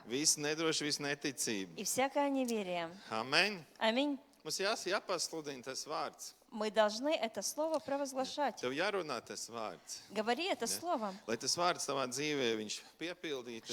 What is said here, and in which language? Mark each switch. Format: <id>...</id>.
<lv>Viss nedroši, viss neticība.</lv> <ru>и всякое неверие.</ru> <lv>Amen.</lv> <ru>Аминь.</ru> <lv>Mums jāpasludina tas vārds.</lv> <ru>Мы должны это слово провозглашать.</ru> <lv>Tev jārunā tas vārds.</lv> <ru>Говори это слово,</ru> <lv>Lai tas vārds tavā dzīvē, viņš piepildītos.</lv>